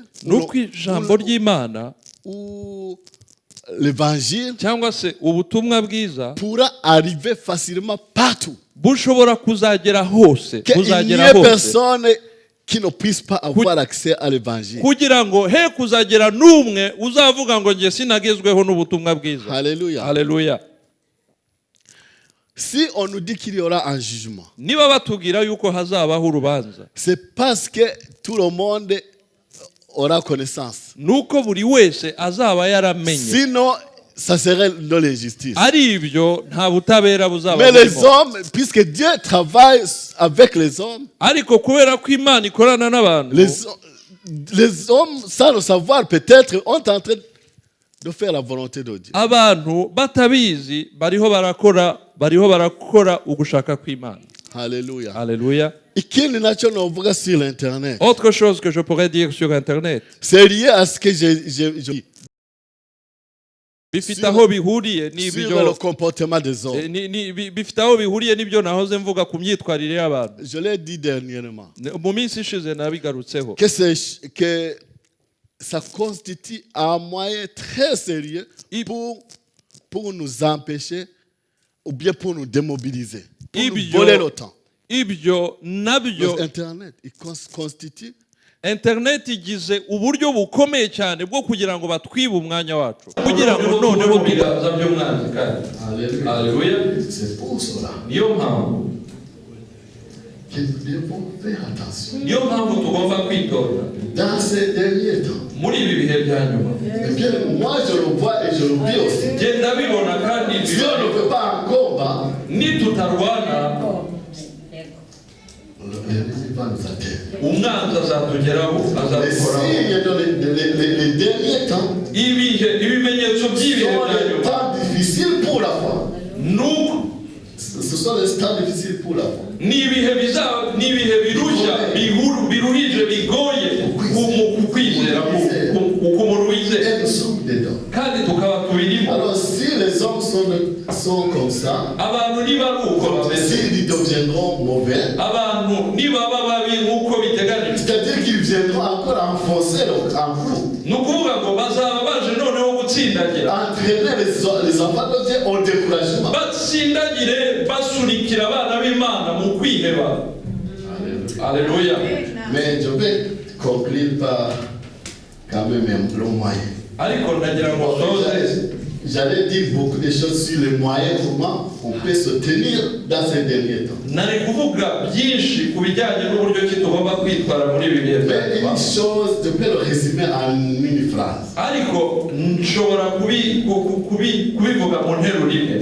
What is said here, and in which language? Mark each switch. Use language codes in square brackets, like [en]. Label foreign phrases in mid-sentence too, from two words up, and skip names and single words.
[rw] Nuko ijambo ry'Imana [fr] ou l'évangile [rw] cyangwa se ubutumwa bwiza [fr] pourra arriver facilement partout. [rw] bushobora kuzagera hose, [fr] Qu'il n'y [rw] kuzagera [fr] ait [rw] hose, [fr] personne qui ne puisse pas avoir accès à l'évangile. [rw] kugira ngo he kuzagera n'umwe uzavuga ngo nge sinagezweho n'ubutumwa bwiza. [fr] Alléluia. [rw] Haleluya. [fr] Si on nous dit qu'il y aura un jugement, [rw] Niba batubwira yuko hazabaho urubanza, [fr] c'est parce que tout le monde aura connaissance. [rw] nuko buri wese azaba yaramenye. [fr] Sinon, ça serait de l'injustice. [rw] Ari ibyo nta butabera buzaba [fr] Mais les [rw] burimo. [fr] hommes, puisque Dieu travaille avec les hommes, [rw] Ariko kubera ko Imana ikorana n'abantu, [fr] les hommes, sans le savoir peut-être, sont en train de faire la volonté de Dieu. [rw] abantu batabizi bariho barakora ugushaka kw'Imana. [fr] Alléluia. [rw] Haleluya. Ikindi nacyo novuga [fr] sur l'internet, Autre chose que je pourrais dire sur internet, c'est lié à ce que je [rw] bifite aho bihuriye [fr] sur le comportement des hommes. [rw] bifite aho bihuriye n'ibyo nahoze mvuga ku myitwarire y'abantu. [fr] Je l'ai dit dernièrement, [rw] Mu minsi ishize nabigarutseho [fr] que ça constitue un moyen très sérieux pour nous empêcher ou bien pour nous démobiliser, pour nous voler le temps. [rw] ibyo nabyo [fr] Internet, il constitue [rw] internet igize uburyo bukomeye cyane bwo kugira ngo batwibe umwanya wacu, kugira ngo noneho biganza by'umwanzi kandi. Haleluya. [fr] C'est pour cela [rw] Niyo mpamvu [fr] que nous devons faire attention [rw] niyo mpamvu tugomba kwitonda [fr] dans ces derniers temps. [rw] muri ibi bihe bya nyuma. [fr] Eh bien, moi je le vois et je le vis aussi. [rw] Genda bibona kandi [fr] Si on ne fait pas un combat, [rw] nitutarwana [fr] l'ennemi va nous atteindre. [rw] umwanzi azatugeraho, [fr] Les [rw] azadukoraho. [fr] signes les derniers temps [rw] Ibimenyetso by'ibihe [fr] sont [rw] bya [fr] des [rw] nyuma [fr] temps difficiles pour la foi. [rw] nuko [fr] Ce sont les temps difficiles pour la foi. [rw] n'ibihe birushya biruhije bigoye ku kwizera k'umuntu wizera [fr] Et nous sommes dedans. [rw] kandi tukaba tubirimo. [fr] Alors si les hommes sont comme ça, [rw] abantu niba ari uko bameze, [fr] s'ils deviendront mauvais, [rw] abantu nibaba babi nk'uko biteganijwe, [fr] c'est-à-dire qu'ils viendront encore enfoncer leur clou, [rw] ni ukuvuga ngo bazaba baje noneho gutsindagira, [fr] entraîner les enfants de Dieu au découragement. [rw] batsindagire basunikira abana b'Imana mu kwiheba. [fr] Alléluia. Mais je vais conclure par quand même le moyen. [rw] ariko ndagira ngo soze, [fr] J'allais dire beaucoup de choses sur les moyens, comment on peut se tenir dans ces derniers temps. [rw] nari kuvuga byinshi ku bijyanye n'uburyo ki tugomba kwitwara muri ibi bihe bya [fr] Mais [rw] nyuma, [fr] une chose, je peux le résumer en une phrase. [rw] ariko nshobora kubivuga mu nteruro imwe.